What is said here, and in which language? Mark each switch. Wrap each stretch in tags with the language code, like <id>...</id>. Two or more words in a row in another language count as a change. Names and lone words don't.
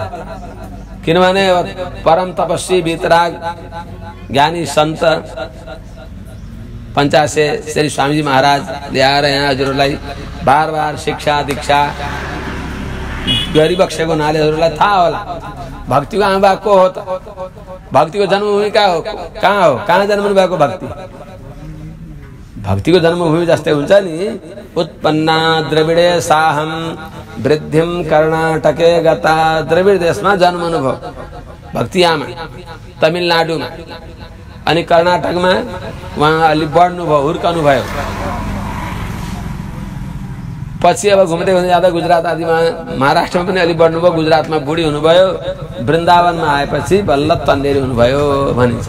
<ne>किनभने परम तपस्वी वितराग ज्ञानी सन्त पंचासे श्री स्वामीजी महाराज ल्याएर यहाँ हजुरहरूलाई बार बार शिक्षा दीक्षा गरिबक्सेको हुनाले हजुरलाई थाहा होला भक्तिको आमा को हो त? भक्तिको जन्मभूमि कहाँ हो? कहाँ जन्मनु भएको भक्ति? भक्तिको जन्मभूमि जस्तै हुन्छ नि।</ne> <sa>उत्पन्ना द्रविडे साहम वृद्धिम कर्नाटके गता।</sa> <ne>द्रविड देशमा जन्मनु भयो भक्ति आमा, तमिलनाडुमा। अनि कर्नाटकमा उहाँ अलि बढ्नु भयो, हुर्कनु भयो। पछि अब घुम्दै घुम्दै जाँदा गुजरात आदिमा, महाराष्ट्रमा पनि अलि बढ्नु भयो, गुजरातमा बुढी हुनुभयो, वृन्दावनमा आएपछि बल्ल तन्नेरी हुनुभयो भनिन्छ।</ne>